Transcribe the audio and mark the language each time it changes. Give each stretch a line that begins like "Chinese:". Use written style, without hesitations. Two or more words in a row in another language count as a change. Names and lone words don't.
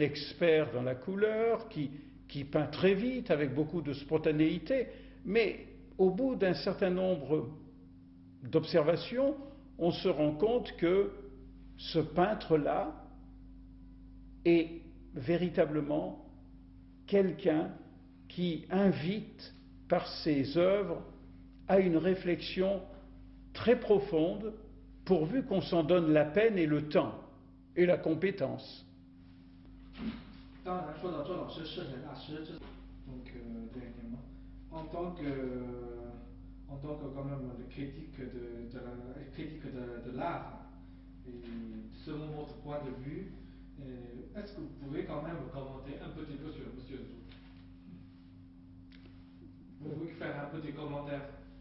French: expert dans la couleur, qui peint très vite, avec beaucoup de spontanéité, mais au bout d'un certain nombre d'observations, on se rend compte que ce peintre-là est véritablement quelqu'un qui invite par ses œuvres à une réflexion très profonde, pourvu qu'on s'en donne la peine et le temps et la compétence.
Chinese: 当然，说到周老师摄影大师，
French: donc dernièrement, en tant que quand même le critique de l'art, et selon votre point de vue, est-ce que vous pouvez quand même commenter un petit peu sur M. Zhu? Vous pouvez faire un petit commentaire?